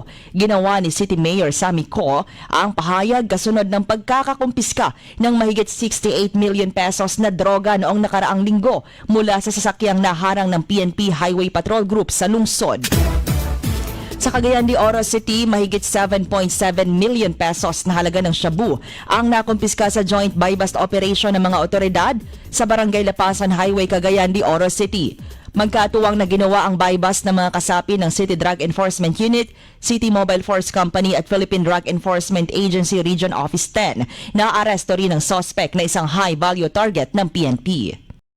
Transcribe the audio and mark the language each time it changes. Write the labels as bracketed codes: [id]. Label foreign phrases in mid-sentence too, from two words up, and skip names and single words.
[tl] Ginawa ni City Mayor Sammy Co ang pahayag kasunod ng pagkakakumpiska ng mahigit 68 million pesos na droga noong nakaraang linggo mula sa sasakyang naharang ng PNP Highway Patrol Group sa lungsod. Sa Cagayan de Oro City, mahigit 7.7 million pesos na halaga ng shabu ang nakumpiska sa [en] joint buy-bust operation [tl] ng mga otoridad sa Barangay Lapasan Highway, Cagayan de Oro City. Magkatuwang na ginawa ang buy-bust ng mga kasapi ng City Drug Enforcement Unit, City Mobile Force Company at Philippine Drug Enforcement Agency Region Office 10 na aresto rin ng suspect na isang [en] high-value target [tl] ng PNP.